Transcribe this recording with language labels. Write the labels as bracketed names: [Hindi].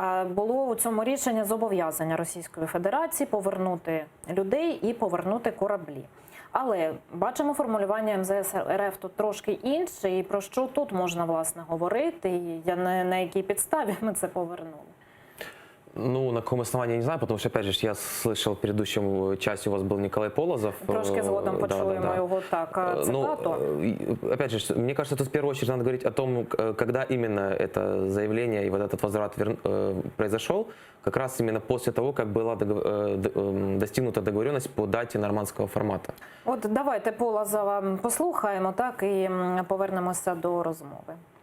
[Ukrainian] Було у цьому рішенні зобов'язання Російської Федерації повернути людей і повернути кораблі. Але бачимо, формулювання МЗС РФ тут трошки інше, і про що тут можна, власне, говорити, і на якій підставі ми це повернули. [Russian] Ну, на каком основании, я не знаю, потому что, опять же, я слышал в предыдущем части у вас был Николай Полозов. [Ukrainian] Трошки згодом почуємо його так, цитату. [Russian] Ну, опять же, мне кажется, тут в первую очередь надо говорить о том, когда именно это заявление и вот этот возврат произошел, как раз именно после того, как была достигнута договоренность по дате нормандского формата. [Ukrainian] От давайте Полозова послухаємо, так, і повернемося до розмови.